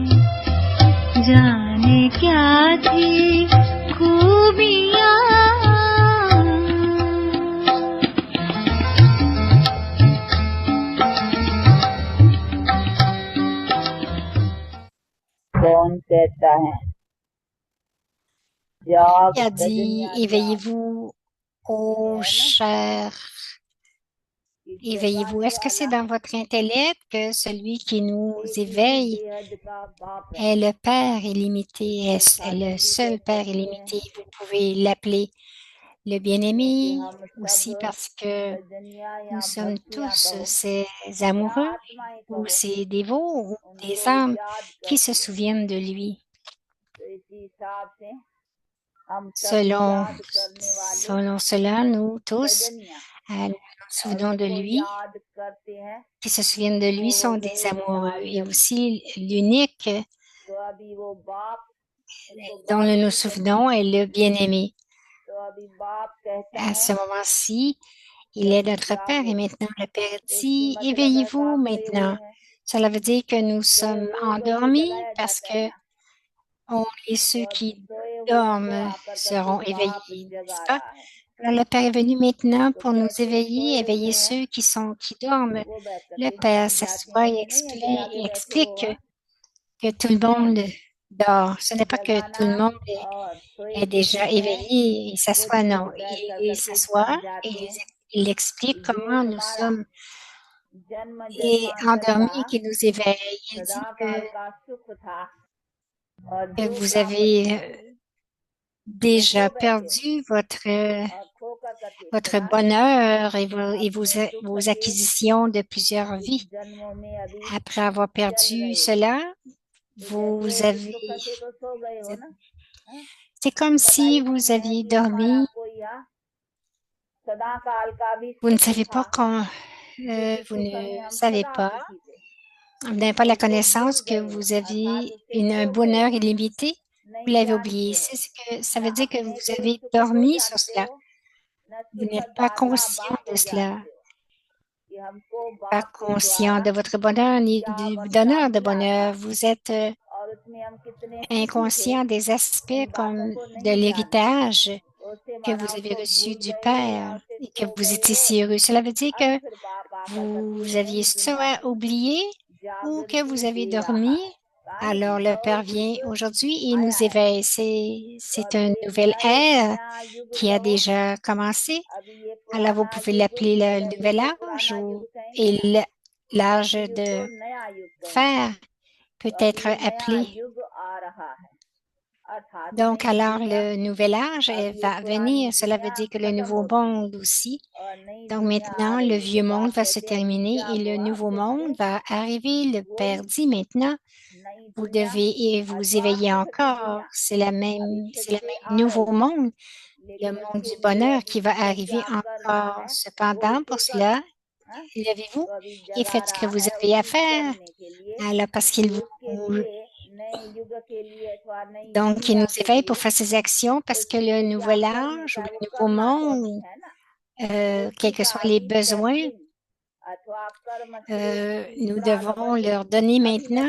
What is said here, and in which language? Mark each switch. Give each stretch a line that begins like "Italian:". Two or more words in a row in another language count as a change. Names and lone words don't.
Hindi: जाने क्या थी खूबियाँ कौन कहता है जाग
French: Il a dit,
Hindi: रजनियां जाग
French: éveillez-vous, ô cher,
Hindi: कि
French: éveillez-vous.
Hindi: जगाने
French: Est-ce que c'est
Hindi: वाला
French: dans votre intellect que celui qui nous
Hindi: एक ही
French: éveille
Hindi: बेहद का बाप है
French: est le Père illimité, est
Hindi: ठाकुर
French: le
Hindi: जी
French: seul
Hindi: कह
French: Père
Hindi: सकते हैं
French: illimité? Vous pouvez l'appeler le
Hindi: क्योंकि
French: bien-aimé
Hindi: हम
French: aussi
Hindi: सब
French: parce que
Hindi: रजनियां
French: nous
Hindi: या
French: sommes
Hindi: भक्तियां
French: tous
Hindi: कहो
French: ces
Hindi: या
French: amoureux
Hindi: आत्माएं
French: ou
Hindi: कहो
French: ces dévots ou des
Hindi: उनको
French: âmes
Hindi: याद
French: qui se
Hindi: करती है
French: souviennent de lui.
Hindi: तो इसी हिसाब से हम सब
French: Selon,
Hindi: याद करने वाले
French: selon cela, nous tous,
Hindi: रजनियां
French: nous nous
Hindi: और
French: souvenons de
Hindi: उनको
French: lui,
Hindi: याद करते हैं
French: qui se souviennent de lui
Hindi: वो
French: sont
Hindi: होते
French: des
Hindi: हैं
French: amoureux et
Hindi: नाजक
French: aussi l'unique
Hindi: तो अभी वो बाप उनको
French: dont
Hindi: बाप
French: nous nous
Hindi: जी कहते
French: souvenons est le bien-aimé.
Hindi: तो अभी बाप कहता
French: À
Hindi: है
French: ce moment-ci,
Hindi: कि
French: il est
Hindi: अभी
French: notre Père et
Hindi: जागो
French: maintenant le Père
Hindi: तो इसकी
French: dit,
Hindi: मतलब है
French: éveillez-vous
Hindi: आप सोए हुए
French: maintenant.
Hindi: हैं
French: Cela veut dire que nous
Hindi: सोए
French: sommes
Hindi: हुए को तो
French: endormis
Hindi: जगाया
French: parce
Hindi: जाता है
French: que
Hindi: ना
French: et
Hindi: तो
French: ceux
Hindi: अभी
French: qui
Hindi: सोए हुए को
French: dorment
Hindi: आकर करके
French: seront éveillés,
Hindi: बाप
French: n'est-ce
Hindi: जगा
French: pas?
Hindi: रहा है
French: Alors, le Père est venu maintenant
Hindi: तो
French: pour nous
Hindi: कैसे
French: éveiller,
Hindi: सोए
French: éveiller
Hindi: हुए हैं
French: ceux qui dorment.
Hindi: वो बैठ
French: Le
Hindi: करके
French: Père
Hindi: जागने
French: s'assoit
Hindi: वाले नहीं है जो जागे बैठे वो
French: explique
Hindi: हाँ
French: que tout le monde dort. Ce n'est pas que
Hindi: जगाना
French: tout le monde
Hindi: और सोए
French: est
Hindi: किसी
French: déjà
Hindi: को है
French: éveillé, il
Hindi: वो
French: s'assoit, non.
Hindi: खुद बैठ कर
French: Il
Hindi: करके
French: s'assoit et
Hindi: समझाते हैं
French: il explique
Hindi: कि जो
French: comment nous
Hindi: तुम्हारा
French: sommes
Hindi: जन्म
French: et
Hindi: जन्मांतर का
French: endormis qui nous éveille. Il dit
Hindi: सदा काल का सुख था और
French: que
Hindi: जो
French: vous
Hindi: प्राप्तियां
French: avez
Hindi: थी वो
French: déjà
Hindi: खो बैठे
French: perdu
Hindi: और खोकर करके
French: votre
Hindi: सदा के
French: bonheur et
Hindi: अपने सुख
French: vos
Hindi: के
French: acquisitions de plusieurs
Hindi: इस
French: vies.
Hindi: जन्मों में अभी
French: Après avoir
Hindi: चल
French: perdu
Hindi: रहे हो
French: cela,
Hindi: तो
French: vous
Hindi: जैसे इस
French: avez,
Hindi: सुख से तो सो गए हो ना हाँ?
French: c'est comme
Hindi: पता ही
French: si
Hindi: नहीं
French: vous
Hindi: है
French: aviez
Hindi: कि हमारा
French: dormi.
Hindi: कोई सदा काल का भी
French: Vous ne
Hindi: सुख
French: savez
Hindi: था
French: pas quand,
Hindi: जिस
French: vous
Hindi: सुख
French: ne
Hindi: में हम
French: savez
Hindi: सदा
French: pas,
Hindi: सुखी थे
French: vous n'avez pas la
Hindi: उसको भूल
French: connaissance que
Hindi: गए हो
French: vous
Hindi: अर्थात
French: aviez
Hindi: उससे
French: un
Hindi: खो गए
French: bonheur
Hindi: हो
French: illimité. Vous
Hindi: नहीं
French: l'avez oublié.
Hindi: जानते हो
French: C'est ce que ça
Hindi: न
French: veut dire que
Hindi: अपने
French: vous
Hindi: के
French: avez
Hindi: सुख को
French: dormi sur
Hindi: जानते
French: cela.
Hindi: हो न
French: Vous
Hindi: सुख
French: n'êtes pas
Hindi: दाता
French: conscient
Hindi: बाप
French: de cela,
Hindi: जानते हो कि हमको
French: pas
Hindi: बाप के
French: conscient
Hindi: द्वारा
French: de votre bonheur ni
Hindi: क्या
French: du
Hindi: बदला
French: donneur de
Hindi: मिला था
French: bonheur. Vous êtes
Hindi: और उसमें हम कितने सुखी थे
French: inconscient des
Hindi: इन
French: aspects
Hindi: बातों
French: comme
Hindi: को
French: de
Hindi: नहीं जानते
French: l'héritage
Hindi: उससे
French: que
Hindi: माना
French: vous avez
Hindi: उसको
French: reçu
Hindi: भूल
French: du
Hindi: गए हो या
French: Père
Hindi: उससे
French: et que
Hindi: खो
French: vous
Hindi: गए
French: étiez
Hindi: हो
French: si heureux. Cela veut dire
Hindi: अब
French: que
Hindi: फिर बाप आकर करके
French: vous
Hindi: नई
French: aviez
Hindi: दुनिया
French: soit
Hindi: में
French: oublié ou que
Hindi: जागृति
French: vous avez
Hindi: दे रहा
French: dormi.
Hindi: है कहानी
French: Alors le
Hindi: नव
French: Père vient
Hindi: युग
French: aujourd'hui et
Hindi: आया
French: nous
Hindi: है
French: éveille.
Hindi: तो
French: C'est
Hindi: अभी
French: une
Hindi: ये
French: nouvelle ère
Hindi: नया युग
French: qui a
Hindi: कहो
French: déjà commencé.
Hindi: अभी ये
French: Alors vous
Hindi: पुराना
French: pouvez
Hindi: युग
French: l'appeler le
Hindi: पहले
French: nouvel
Hindi: तो
French: âge
Hindi: पुराना युग कहेंगे
French: et
Hindi: ना
French: l'âge
Hindi: इस युग को
French: de
Hindi: नया युग कहेंगे
French: fer peut
Hindi: तो अभी
French: être
Hindi: ये नया
French: appelé.
Hindi: युग आ रहा है अर्थात
French: Donc,
Hindi: नई
French: alors,
Hindi: दुनिया
French: le nouvel âge
Hindi: अब ये
French: va
Hindi: पुरानी
French: venir. Cela veut
Hindi: दुनिया
French: dire que le
Hindi: खत्म
French: nouveau
Hindi: होती
French: monde aussi.
Hindi: और नई
French: Donc,
Hindi: दुनिया आ
French: maintenant, le
Hindi: रही है तो
French: vieux monde
Hindi: बाप
French: va se
Hindi: कहते हैं अभी
French: terminer et
Hindi: जागो
French: le
Hindi: हाँ
French: nouveau
Hindi: फिर से
French: monde va arriver. Le
Hindi: वही
French: Père dit maintenant,
Hindi: नई
French: vous
Hindi: दुनिया
French: devez vous
Hindi: अथवा
French: éveiller
Hindi: सुख की
French: encore.
Hindi: दुनिया
French: C'est la
Hindi: अभी
French: même,
Hindi: फिर
French: c'est le
Hindi: से
French: même
Hindi: आ
French: nouveau
Hindi: रही है
French: monde. le monde du bonheur qui va arriver encore. Cependant, pour cela, levez-vous et faites ce que vous avez à faire. Alors, parce qu'il vous, donc, il nous éveille pour faire ces actions parce que le nouvel âge ou le nouveau monde, quels que soient les besoins, nous devons leur donner maintenant.